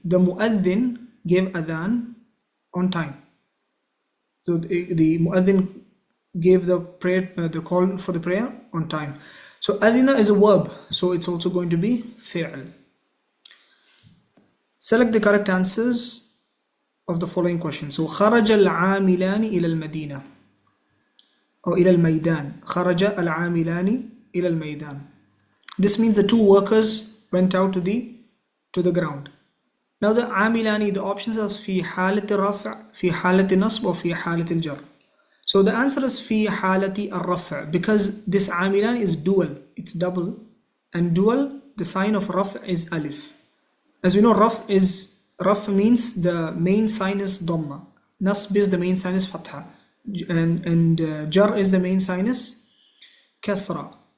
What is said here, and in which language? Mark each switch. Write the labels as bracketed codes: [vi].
[en] The mu'adhdhin gave adhan on time. So the mu'adhdhin gave the prayer, the call for the prayer on time. So adhina is a verb, so it's also going to be fi'l. Select the correct answers of the following question. [ar] So خرج العاملان إلى المدينة or إلى الميدان. خرج العاملان إلى الميدان. [en] This means the two workers went out to the ground. Now the [ar] عاملان, [en] the options are [ar] في حالة الرفع, في حالة النصب or في حالة الجر. [en] So the answer is [ar] في حالة الرفع [en] because this عاملان is dual, it's double, and dual, the sign of رفع is alif. As we know, raf means the main sign is dhamma, nasb is the main sign is fatha, and jar is the main sign is kasra.